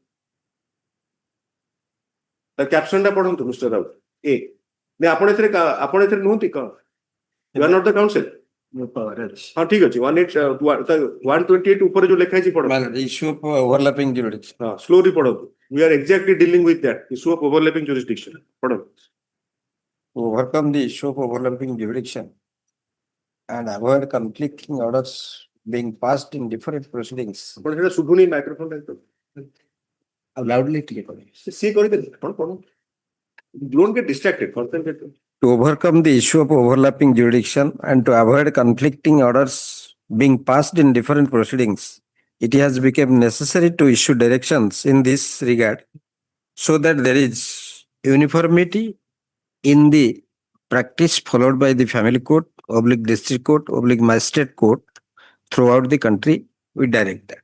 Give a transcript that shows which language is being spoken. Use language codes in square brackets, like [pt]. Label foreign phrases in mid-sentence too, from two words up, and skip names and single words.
[or] ତା କ୍ୟାପସନଟା ପଢନ୍ତୁ ମିଷ୍ଟର ରାଉତ ଏ ଆପଣ ଏଥିରେ ନୁହନ୍ତି କଣ [en] you are not the council [or] ହଁ ଠିକ ଅଛି 128 ଉପରେ ଯୋଉ ଲେଖା ହେଇଛି ପଢନ୍ତୁ [en] issue of overlapping jurisdiction. [or] ହଁ ସ୍ଲୋଲି ପଢନ୍ତୁ [en] we are exactly dealing with that issue of overlapping jurisdiction pardon To overcome the issue of overlapping jurisdiction and avoid conflicting orders being passed in different proceedings. [or] ଆପଣ ସେଟା ଶୁଭୁନି ମାଇକ୍ରୋଫୋନ ଆଉ loudly ଟିକେ କହିବେ. ସିଏ କରିଦେଲେ ଆପଣ ପଢନ୍ତୁ [en] don't get distracted concentrate To overcome the issue of overlapping jurisdiction and to avoid conflicting orders being passed in different proceedings, it has become necessary to issue directions in this regard so that there is uniformity in the practice followed by the family court, / district court, / magistrate court throughout the country We direct that.